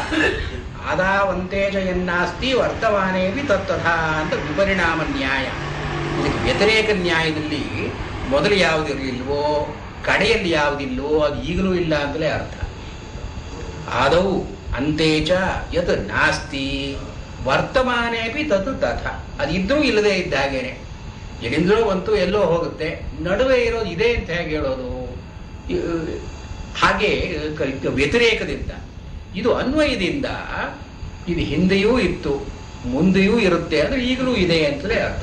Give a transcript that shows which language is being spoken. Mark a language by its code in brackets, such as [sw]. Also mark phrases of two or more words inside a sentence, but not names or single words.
[sa] ಆದಾವಂತೇಜ ಎನ್ನಾಸ್ತಿ ವರ್ತಮಾನೇವಿ ತತ್ತಥಾ [kn] ಅಂತ ವಿಪರಿಣಾಮ ನ್ಯಾಯ. ಇದಕ್ಕೆ ವ್ಯತಿರೇಕ ನ್ಯಾಯದಲ್ಲಿ ಮೊದಲು ಯಾವುದಿರಲಿಲ್ವೋ ಕಡೆಯಲ್ಲಿ ಯಾವುದಿಲ್ವೋ ಅದು ಈಗಲೂ ಇಲ್ಲ ಅಂತಲೇ ಅರ್ಥ. [sa] ಆದೌ ಅಂತೇಚ ಯತ್ ನಾಸ್ತಿ ವರ್ತಮಾನೇಪಿ ತತ್ ತಥ. [kn] ಅದಿದ್ರೂ ಇಲ್ಲದೆ ಇದ್ದ ಹಾಗೇನೆ. ಎಲ್ಲಿಂದಲೋ ಬಂತು ಎಲ್ಲೋ ಹೋಗುತ್ತೆ, ನಡುವೆ ಇರೋದು ಇದೆ ಅಂತ ಹೇಗೆ ಹೇಳೋದು? ಹಾಗೆ ವ್ಯತಿರೇಕದಿಂದ, ಇದು ಅನ್ವಯದಿಂದ ಇದು ಹಿಂದೆಯೂ ಇತ್ತು ಮುಂದೆಯೂ ಇರುತ್ತೆ ಅಂದ್ರೆ ಈಗಲೂ ಇದೆ ಅಂತಲೇ ಅರ್ಥ.